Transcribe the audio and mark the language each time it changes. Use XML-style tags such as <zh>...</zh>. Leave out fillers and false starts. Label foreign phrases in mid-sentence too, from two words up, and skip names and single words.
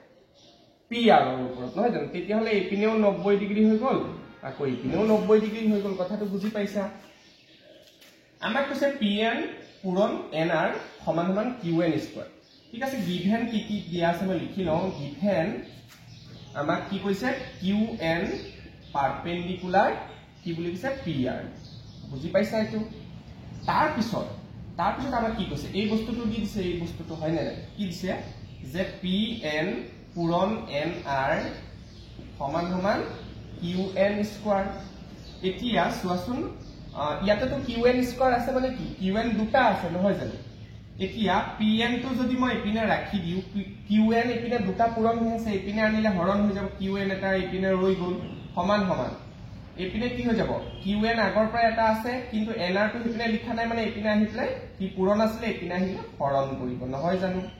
<as>PR ৰ ওপৰত নহয় জানো তেতিয়া হলে এইপিনেও 90 ডিগ্ৰী হৈ গল আকৌ এইপিনেও 90 ডিগ্ৰী হৈ গল কথাটো বুজি পাইছা আমাক কৈছে PN পূৰণ NR সমান সমান QN স্কয়াৰ ঠিক আছে গিভেন কি কি দিয়া আছে মই লিখি লওঁ গিভেন আমাক কি কৈছে QN পাৰপেন্ডিকুলাৰ কি বুলি কৈছে PR বুজি পাইছা এইটো তাৰ পিছত আমাক কি কৈছে এই বস্তুটো দি দিছে এই বস্তুটো হয় না কি দিছে যে PN পূৰণ NR সমান সমান QN স্কয়াৰ এতিয়া চোৱাচোন ইয়াতে তো QN স্কয়াৰ আছে মানে কি QN দুটা আছে নহয় জানো এতিয়া PN টো যদি মই এপিনে ৰাখি দিও QN এপিনে দুটা পূৰণ হৈ আছে এপিনে আনিলে হৰণ হৈ যাব QN এটা এপিনে ৰৈ গল সমান সমান এপিনে কি হৈ যাব QN আগৰ পৰা এটা আছে কিন্তু NR টো এপিনে লিখা নাই মানে এপিনে আহিলে কি পূৰণ আছিল এপিনে আহিলে হৰণ কৰিব নহয় জানো</as>